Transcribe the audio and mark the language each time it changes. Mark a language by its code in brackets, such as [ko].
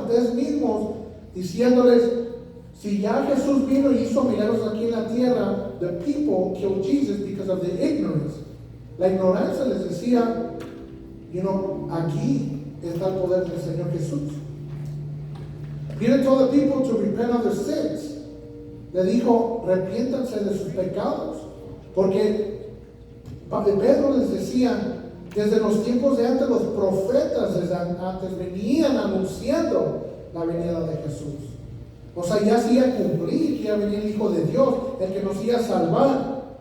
[es] Ustedes mismos diciéndoles: si ya Jesús vino y hizo milagros aquí en la tierra, [en] the people killed Jesus because of the ignorance. [es] La ignorancia les decía: aquí está el poder del Señor Jesús. [en] Peter told the people to repent of their sins. [es] Le dijo: arrepiéntanse de sus pecados. Porque Pedro les decía: desde los tiempos de antes, los profetas desde antes venían anunciando la venida de Jesús. O sea, ya se iba a cumplir que iba a venir el Hijo de Dios, el que nos iba a salvar.